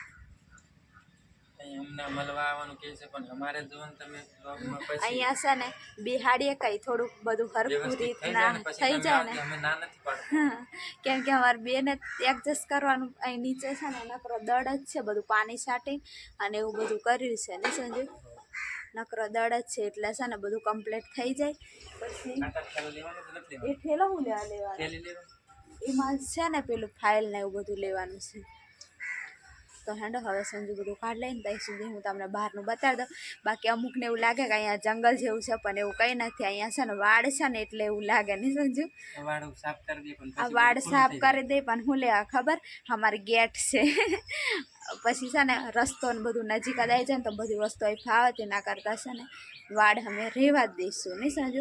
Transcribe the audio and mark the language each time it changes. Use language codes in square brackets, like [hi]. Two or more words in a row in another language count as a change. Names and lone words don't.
[gu] અહીંયા છે ને બિહાડીએ કઈ થોડું બધું હરખું રીતના થઈ જાય ને કેમ કે અમારે બેન એડજસ્ટ કરવાનું અહીં નીચે છે ને નકરો દડ જ છે બધું પાણી છાંટી અને એવું બધું કર્યું છે ને સંજુ નકરો દડ જ છે એટલે છે ને બધું કમ્પ્લીટ થઈ જાય। પછી એ ઠેલો હું લેવાનો એમાં છે ને પેલું ફાઇલ ને એવું બધું લેવાનું છે। તો હેંડો હવે સંજુ બધું કાઢી લઈને ત્યાં સુધી હું તમને બહારનું બતાડી દઉં। બાકી અમુકને એવું લાગે કે અહીંયા જંગલ જેવું છે પણ એવું કંઈ નથી। અહીંયા છે ને વાડ છે ને એટલે એવું લાગે નહીં સંજુ। આ વાડ સાફ કરી દે પણ હું લેવા ખબર અમારી ગેટ છે પછી છે ને રસ્તો ને બધું નજીક જ આવી જાય ને તો બધી વસ્તુ અહીં ફાવે તેના કરતાં છે ને વાડ અમે રહેવા જ દઈશું નહીં સંજુ।